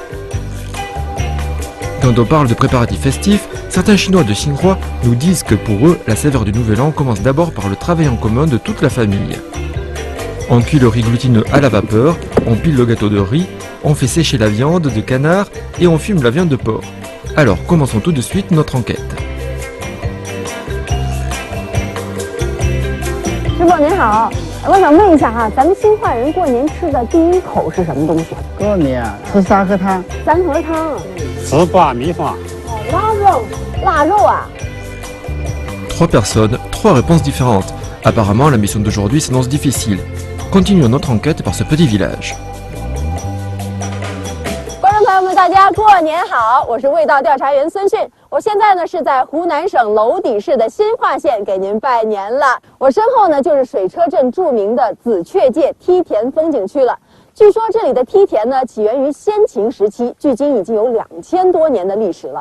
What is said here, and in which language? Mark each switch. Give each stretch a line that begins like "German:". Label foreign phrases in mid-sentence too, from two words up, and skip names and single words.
French: Quand on parle de préparatifs festifs, certains Chinois de Xinhua nous disent que pour eux, la saveur du Nouvel An commence d'abord par le travail en commun de toute la famille. On cuit le riz glutineux à la vapeur, on pile le gâteau de riz, on fait sécher la viande de canard et on fume la viande de porc. Alors commençons tout de suite notre enquête.
Chinese: 师傅您好，我想问一下哈，咱们兴化人过年吃的第一口是什么东西？过年啊，吃三合汤，三合汤，糍粑米饭。腊肉，腊肉啊。
French: Trois personnes, trois réponses différentes. Apparemment, la mission d'aujourd'hui s'annonce difficile. Continuons notre enquête par ce petit village.
Chinese: 观众朋友们，大家过年好！我是味道调查员孙迅。我现在呢是在湖南省娄底市的新化县给您拜年了。我身后呢就是水车镇著名的紫雀界梯田风景区了。据说这里的梯田呢起源于先秦时期，距今已经有2000多年的历史了。